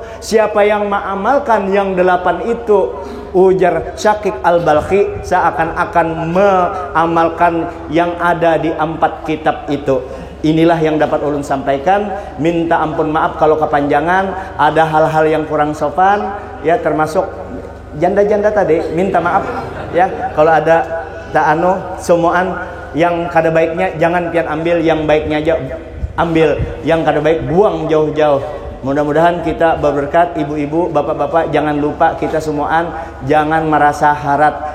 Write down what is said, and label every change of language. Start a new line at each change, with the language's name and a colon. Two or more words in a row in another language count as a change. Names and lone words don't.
Banjar: Siapa yang mengamalkan yang 8 itu, ujar Syakik Al-Balkhi, seakan-akan mengamalkan yang ada di 4 kitab itu. Inilah yang dapat ulun sampaikan. Minta ampun maaf kalau kepanjangan, ada hal-hal yang kurang sopan ya, termasuk janda-janda tadi, minta maaf ya kalau ada tak semuaan yang kada baiknya jangan pian ambil, yang baiknya aja ambil, yang kada baik buang jauh-jauh. Mudah-mudahan kita berberkat. Ibu-ibu, bapak-bapak, jangan lupa kita semuaan jangan merasa harat.